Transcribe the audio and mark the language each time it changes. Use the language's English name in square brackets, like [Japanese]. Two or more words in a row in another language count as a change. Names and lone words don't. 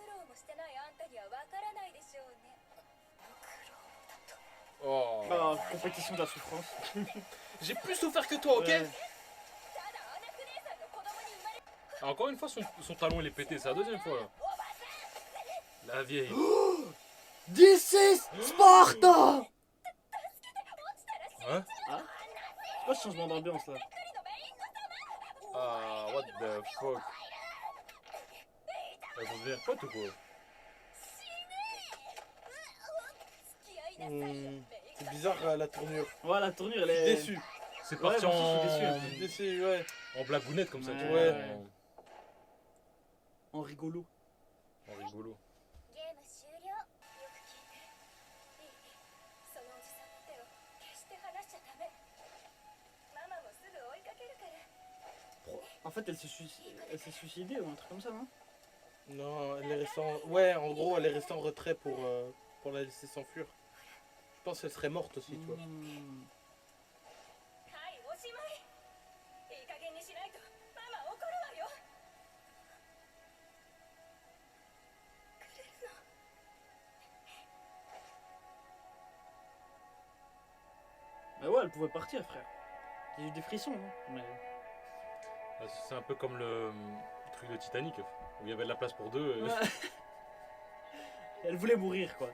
[French] Oh. Ah, compétition de la souffrance. J'ai plus souffert que toi, ok? Ouais. Ah, encore une fois, son talon il est pété, c'est la deuxième fois là. La vieille. [English] This is Sparta. [French] Hein? C'est quoi ce changement d'ambiance là? [English] Ah, what the fuck? [French] Elle va devenir pote ou quoi? C'est bizarre la tournure. Ouais, la tournure, elle Je suis est. déçu. C'est Ouais, parti moi aussi, je suis en... déçu. Je suis déçu, ouais. en blagounette comme ça, tu vois. Ouais. En rigolo. En rigolo. [Japanese] ゲーム終了。よく聞いて。いい？そのおじさんの手を決して離しちゃダメ。ママもすぐ追いかけるから。 [French] En fait, elle s'est suicidée ou un truc comme ça, non? Non, elle est restée en... Ouais, en gros, elle est restée en retrait pour la laisser s'enfuir. Je pense qu'elle serait morte aussi, tu vois. [Japanese] はい、おしまい。いい加減にしないとママ怒るわよ。くれるの。 [French] Mais ouais, elle pouvait partir, frère. J'ai eu des frissons, hein. Mais... Ah, c'est un peu comme le truc de Titanic, où il y avait de la place pour deux. Ouais. Elle voulait mourir, quoi.